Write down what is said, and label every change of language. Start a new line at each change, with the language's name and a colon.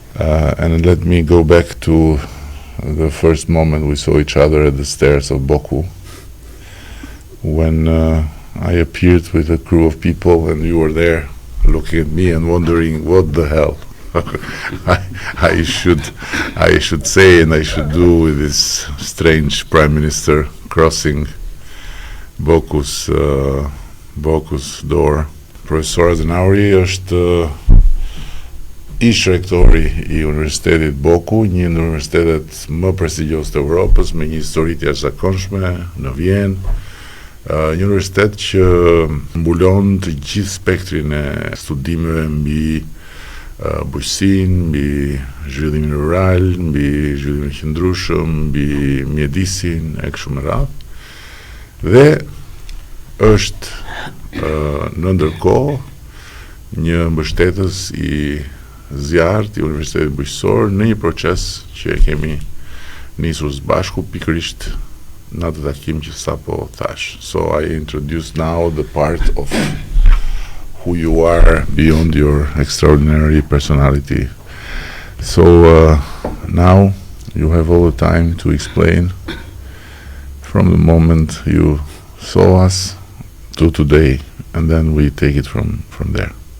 English: And let me go back to the first moment we saw each other at the stairs of BOKU, when I appeared with a crew of people and you were there looking at me and wondering what the hell I should say and I should do with this strange prime minister crossing BOKU's door.
Albanian: Profesor Hasenauer është ish-Rektori i Universitetit BOKU, një në universitetet më prestigjioz të Evropës, me një histori të jashtëzakonshme në Vjenë, një universitet që mbulon të gjithë spektrin e studimeve mbi bujqësinë, mbi zhvillimin rural, mbi zhvillimin qëndrueshëm, mbi mjedisin e kështu me radhë. Dhe është në ndërkohë një mbështetës i zjarrt i Universitetit Bujqësor në një proces që e kemi nisur së bashku pikërisht në atë takim që sapo thash.
English: So I introduce now the part of who you are beyond your extraordinary personality. So now you have all the time to explain from the moment you saw us to today, and then we take it from there.